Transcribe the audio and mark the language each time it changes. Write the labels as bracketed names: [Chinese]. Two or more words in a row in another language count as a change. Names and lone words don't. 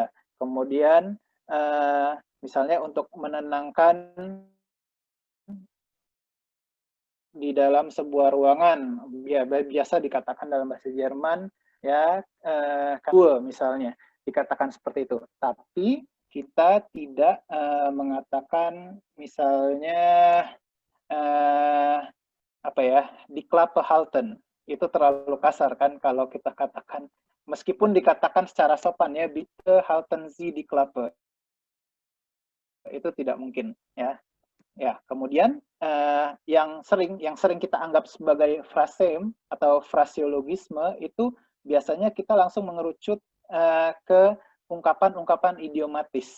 [Indonesian] Kemudian misalnya untuk menenangkan di dalam sebuah ruangan, ya, biasa dikatakan dalam bahasa Jerman, ya, misalnya dikatakan seperti itu. Tapi kita tidak mengatakan misalnya di [German] Klappe halten. [Indonesian] Itu terlalu kasar kan kalau kita katakan, meskipun dikatakan secara sopan ya, [German] bitte halten Sie die Klappe. [Indonesian] Itu tidak mungkin ya. Ya, kemudian yang sering kita anggap sebagai frasem atau frasiologisme itu biasanya kita langsung mengerucut ke ungkapan-ungkapan idiomatis.